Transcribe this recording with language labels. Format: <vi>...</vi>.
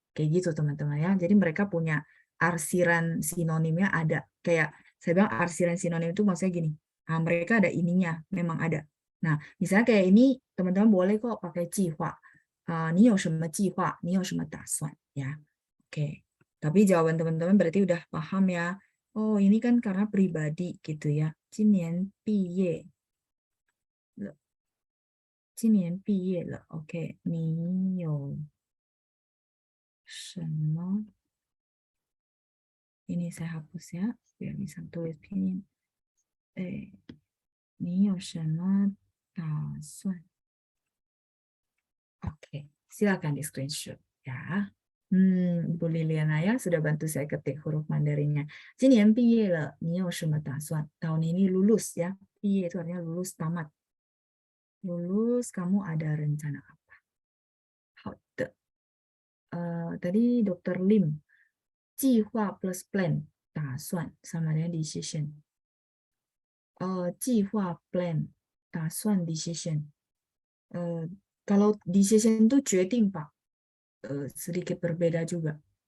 <id>Kayak gitu teman-teman ya, jadi mereka punya arsiran sinonimnya ada, kayak saya bilang arsiran sinonim itu maksudnya gini, mereka ada ininya, memang ada. Nah, misalnya kayak ini, teman-teman boleh kok pakai jihwa.</id> <zh>你有什么计划？你有什么打算？</zh> <id>ya, oke. Tapi jawaban teman-teman berarti udah paham ya. Oh, ini kan karena pribadi gitu ya.</id> <zh>今年毕业了，今年毕业了。 OK，你有什么？</zh> <id>Ini saya hapus ya, biar bisa tulis pinyin.</id> <zh>你有什么打算?</zh> <id>Oke, silakan di screenshot ya. Ibu Liliana ya sudah bantu saya ketik huruf Mandarinnya.</id> <zh>今年毕业了，你有什么打算?</zh> <id>Tahun ini lulus ya. 毕业 itu artinya lulus tamat. Lulus, kamu ada rencana apa?</id> <zh>好的.</zh> <id>Tadi Dr. Lim, 计划 plus plan, 打算 sama dengan decision. 计划 plan, 打算 decision. Kalau decision itu 决定 Pak, sedikit berbeda juga.</id>